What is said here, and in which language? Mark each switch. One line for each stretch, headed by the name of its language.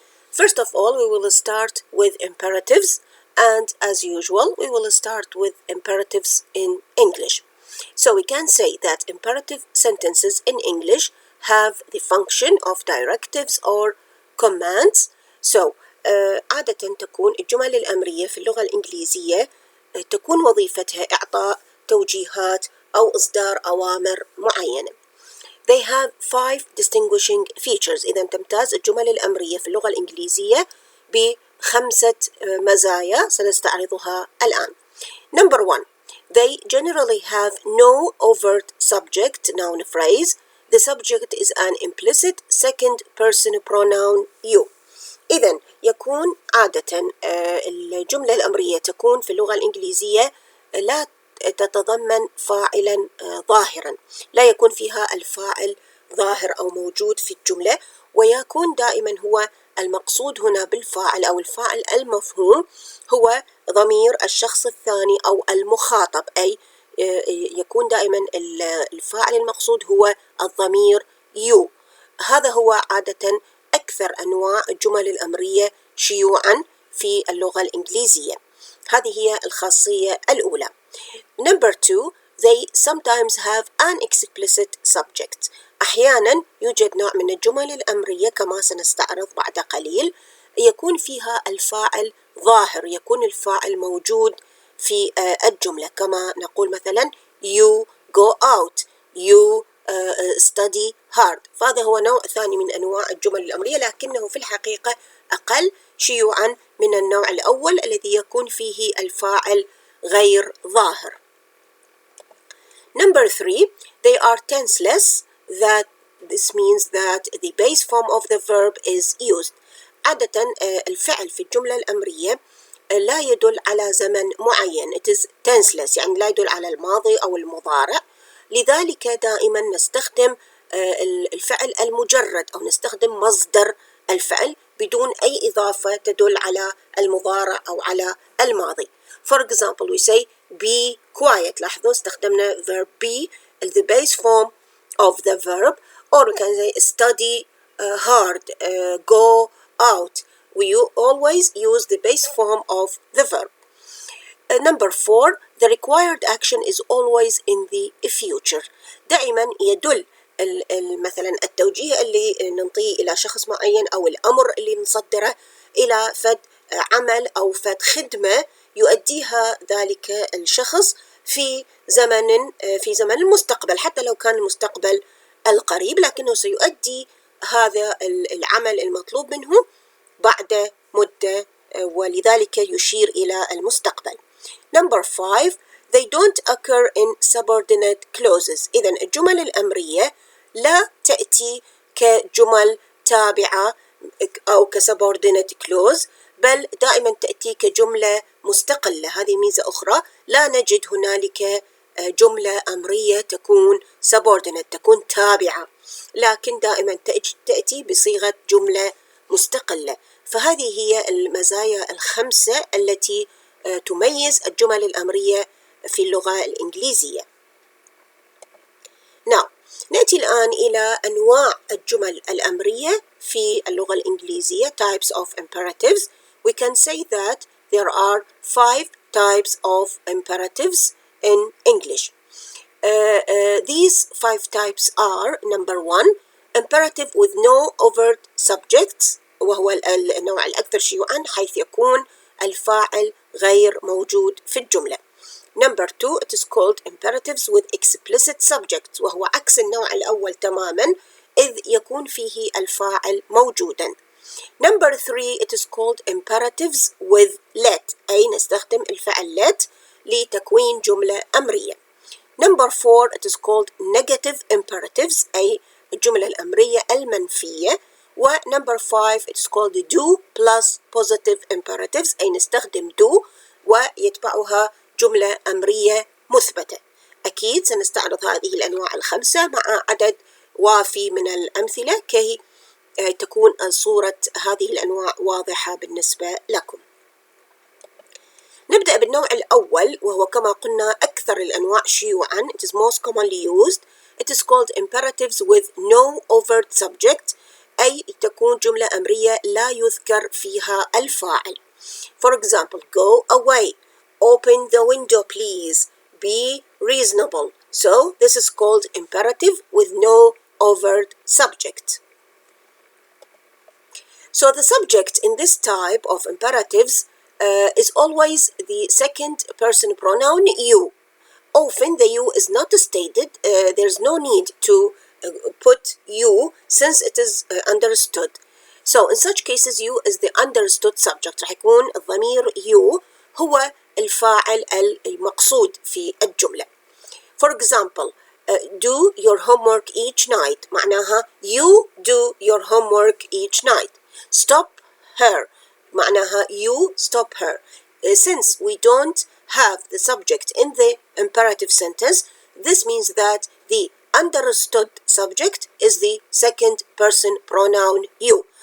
English: First of all, we will start with imperatives, and as usual, we will start with imperatives in English. So we can say that imperative sentences in English have the function of directives or commands.
Arabic: So عادة تكون الجمل الأمرية في اللغة الإنجليزية تكون وظيفتها إعطاء توجيهات أو إصدار أوامر معينة.
English: They have 5 distinguishing features.
Arabic: إذا تمتاز الجمل الأمرية في اللغة الإنجليزية ب5 مزايا سنستعرضها الآن.
English: Number 1. They generally have no overt subject noun phrase. The subject is an implicit second person pronoun you.
Arabic: إذن يكون عادة الجملة الأمرية تكون في اللغة الإنجليزية لا تتضمن فاعلا ظاهرا، لا يكون فيها الفاعل ظاهر أو موجود في الجملة، ويكون دائما هو المقصود هنا بالفاعل أو الفاعل المفهوم هو ضمير الشخص الثاني أو المخاطب، أي يكون دائما الفاعل المقصود هو الضمير you. هذا هو عادة أكثر أنواع الجمل الأمرية شيوعا في اللغة الإنجليزية. هذه هي الخاصية الأولى.
English: Number 2, they sometimes have an explicit subject.
Arabic: أحيانا يوجد نوع من الجمل الأمرية كما سنستعرض بعد قليل يكون فيها الفاعل ظاهر، يكون الفاعل موجود في الجملة، كما نقول مثلا
English: you go out, you study hard.
Arabic: فهذا هو نوع ثاني من أنواع الجمل الأمرية، لكنه في الحقيقة أقل شيوعا من النوع الأول الذي يكون فيه الفاعل غير ظاهر.
English: Number 3, they are tenseless. This means that the base form of the verb is used.
Arabic: عادة الفعل في الجملة الأمرية لا يدل على زمن معين.
English: It is tenseless،
Arabic: يعني لا يدل على الماضي أو المضارع، لذلك دائما نستخدم الفعل المجرد أو نستخدم مصدر الفعل بدون أي إضافة تدل على المضارع أو على الماضي.
English: For example, we say be quiet.
Arabic: لاحظوا استخدمنا
English: verb be as the base form of the verb, or we can say study hard, go out. We always use the base form of the verb. Number 4, the required action is always in the future.
Arabic: دائما يدل مثلا التوجيه اللي ننطيه إلى شخص معين أو الأمر اللي نصدره إلى فد عمل أو فد خدمة يؤديها ذلك الشخص في زمن المستقبل، حتى لو كان المستقبل القريب، لكنه سيؤدي هذا العمل المطلوب منه بعد مدة، ولذلك يشير إلى المستقبل.
English: Number 5, they don't occur in subordinate clauses.
Arabic: إذن الجمل الأمرية لا تأتي كجمل تابعة أو كسubordinate clause، بل دائما تأتي كجملة مستقلة. هذه ميزة أخرى، لا نجد هنالك جملة أمرية تكون subordinate، تكون تابعة، لكن دائما تأتي بصيغة جملة مستقلة. فهذه هي المزايا ال5 التي تميز الجمل الأمرية في اللغة الإنجليزية. Now, نأتي الآن إلى أنواع الجمل الأمرية في اللغة الإنجليزية.
English: Types of imperatives. We can say that there are 5 types of imperatives in English. These 5 types are: number 1, imperative with no overt subjects
Arabic: وهو النوع الأكثر شيوعا حيث يكون الفاعل غير موجود في الجملة.
English: Number 2 it is called imperatives with explicit subjects
Arabic: وهو عكس النوع الأول تماما إذ يكون فيه الفاعل موجودا.
English: Number 3 it is called imperatives with let
Arabic: أي نستخدم الفعل let لتكوين جملة أمرية.
English: Number 4 it is called negative imperatives
Arabic: أي الجملة الأمرية المنفية.
English: و number 5 it is called do plus positive imperatives
Arabic: أي نستخدم do ويتبعها جملة أمرية مثبتة. أكيد سنستعرض هذه الأنواع الخمسة مع عدد وافي من الأمثلة كي تكون صورة هذه الأنواع واضحة بالنسبة لكم. نبدأ بالنوع الأول وهو كما قلنا أكثر الأنواع شيوعاً.
English: It is most commonly used. It is called imperatives with no overt subject
Arabic: أي تكون جملة أمرية لا يذكر فيها الفاعل.
English: For example, go away, open the window please, be reasonable. So this is called imperative with no overt subject. So the subject in this type of imperatives is always the second person pronoun you. Often the you is not stated. There's no need to put you since it is understood. So in such cases you is the understood subject.
Arabic: راح يكون الضمير you هو الفاعل المقصود في الجملة.
English: For example, do your homework each night
Arabic: معناها
English: you do your homework each night. Stop her
Arabic: معناها
English: you stop her. Since we don't have the subject in the imperative sentence, this means that the understood subject is the second person pronoun you.